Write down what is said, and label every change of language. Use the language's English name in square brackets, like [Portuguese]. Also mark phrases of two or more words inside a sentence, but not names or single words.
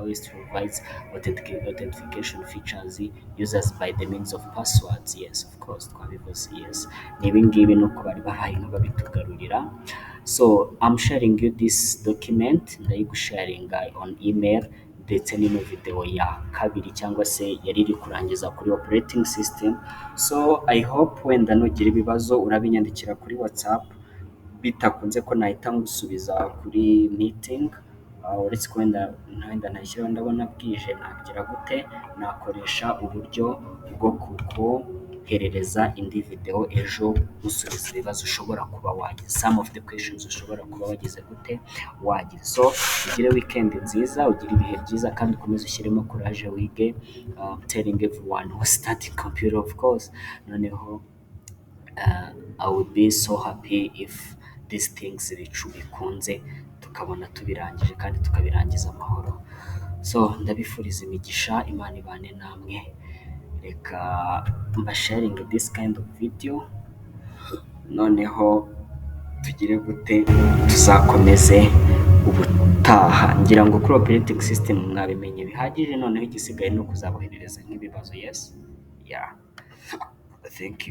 [English] West provides authentication features users by the means of passwords. Yes, of course, [Kinyarwanda] twabivuze. Yes, ni ibi ngibi nuko bari bahaye nk'ababitugarurira. [English] So I'm sharing you this document, ndayigusharinga on email, [Kinyarwanda] ndetse n'ino video ya kabiri cyangwa se yari iri kurangiza kuri [English] operating system. So I hope [Kinyarwanda] wenda nugira ibibazo urabinyandikira kuri WhatsApp, bitakunze ko nahita ngusubiza kuri meeting. Uretse ko wenda ntashyiraho, ndabona bwije, nagira gute, nakoresha uburyo bwo kukoherereza indi video ejo gusubiza ibibazo ushobora kuba wagize, [English] some of the questions [Kinyarwanda] ushobora kuba wagize gute, wagize. So ugire weekend nziza, ugire ibihe byiza, kandi ukomeze ushyiremo courage wige. [English] Telling everyone who's starting computer, of course, noneho I would be so happy if these things [Kinyarwanda] bikunze tukabona tubirangije kandi tukabirangiza amahoro. So ndabifuriza imigisha, Imana ibane namwe. Reka mbasharinge [English] this kind of video, [Kinyarwanda] noneho tugire gute, tuzakomeze ubutaha. Ngira ngo kuri [English] operating system [Kinyarwanda] mwabimenye bihagije, noneho igisigaye ni ukuzaboherereza nk'ibibazo. [English] Yes, yeah, thank you.